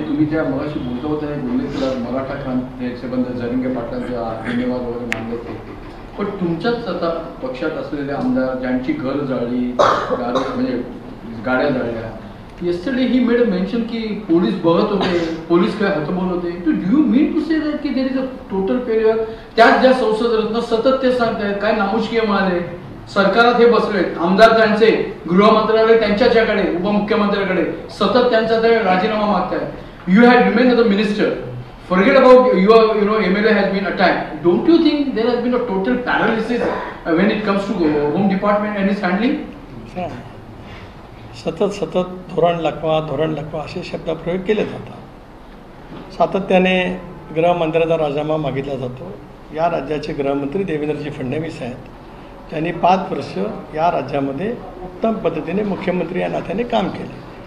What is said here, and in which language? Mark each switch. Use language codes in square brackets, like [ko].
[mr] तुम्ही त्या मगाशी बोलता होता बोलले तर मराठा क्रांतीसंबंध जरंगे पाटलांचा धन्यवाद वगैरे मानले होते, पण तुमच्याच आता पक्षात असलेले आमदार ज्यांची घर जाळली, म्हणजे गाड्या जाळल्या, [en] yesterday he made a mention [mr] की पोलीस बघत होते, पोलीस काय हतबल होते. [en] Do you mean to say that की there is a total failure? [mr] त्याच ज्या संसद रत्न सतत ते सांगतायत काय नामुष्कीय म्हणाले, सरकारात हे बसलेत आमदार, त्यांचे गृह मंत्रालय त्यांच्याकडे, उपमुख्यमंत्र्याकडे सतत त्यांचा ते राजीनामा मागतायत. [en] You had remain the minister, forget about your MLA has been attacked. Don't you think there has been a total paralysis when it comes to home department and its handling? [mr] सतत धोरण लखवा असे शब्दप्रयोग केले जातात. सातत्याने गृहमंत्र्याचा राजीनामा मागितला जातो. या राज्याचे गृहमंत्री देवेंद्रजी फडणवीस आहेत. त्यांनी 5 वर्ष या राज्यामध्ये उत्तम पद्धतीने मुख्यमंत्री या नात्याने काम केले.